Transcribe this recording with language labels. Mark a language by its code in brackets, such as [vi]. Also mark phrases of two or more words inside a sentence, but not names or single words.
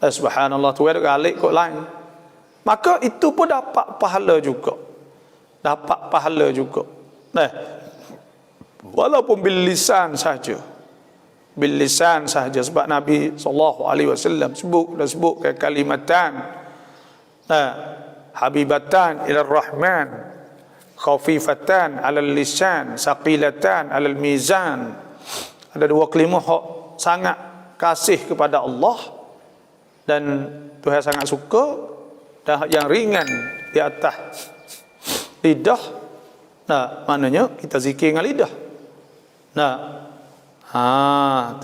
[ms] Subhanallah, tu ada galik kot lain. Maka itu pun dapat pahala juga. Dapat pahala juga. Walaupun [ar] باللسان [ms] saja. [ar] باللسان [ms] saja, sebab Nabi SAW sebut [ar] كلمتان حبيبتان إلى الرحمن خفيفتان على اللسان ثقيلتان في الميزان. [ms] Ada dua kalimah sangat kasih kepada Allah dan Tuhan sangat suka, dan yang ringan di atas lidah. Maknanya kita zikir dengan lidah. Tu.